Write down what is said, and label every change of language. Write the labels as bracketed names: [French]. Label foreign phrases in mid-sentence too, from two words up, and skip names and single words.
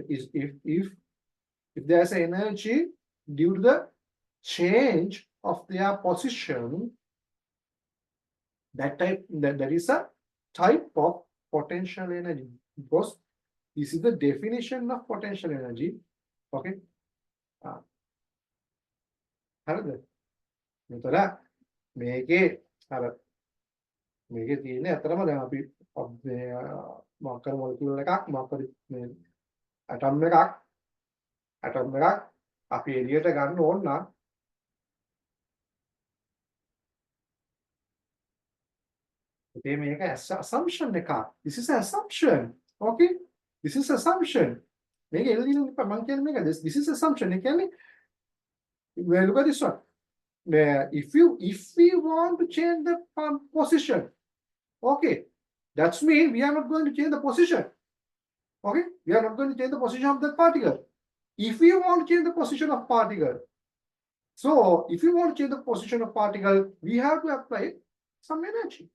[English] Is if there's an energy due to the change of their position, that is a type of potential energy because this is the definition of potential energy. [Sinhala] Okay. හරිද? මෙතන මේකේ තියෙන්නේ අතරම දැන් අපි මොකක් කර මොලිකියුල් එකක් මොකක් කර මේ ඇටම් එකක් අපි එළියට ගන්න ඕන නම් ඒ මේක assumption එකක්. [English] This is an assumption. Okay? This is assumption. [Sinhala] මේක එළියට මම කියන්නේ මේක [English] this is assumption. [Sinhala] ඒ කියන්නේ [English] well, look at this one. If we want to change the position, okay, that's mean we are not going to change the position. Okay, we are not going to change the position of that particle. If we want to change the position of particle, so if you want to change the position of particle, we have to apply some energy.